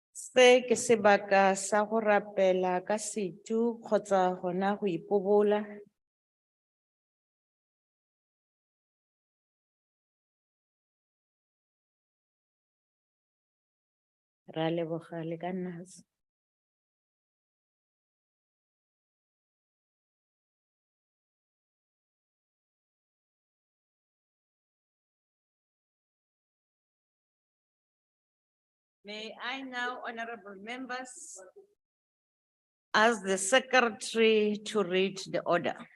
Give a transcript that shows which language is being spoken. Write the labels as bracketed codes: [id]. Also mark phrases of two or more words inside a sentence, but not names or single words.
[tn] Se ke sebaka sa go rapela ka setu kgotsa gona go ipobola. Ra leboga le ka nna. [en] May I now, honorable members, ask the secretary to read the order.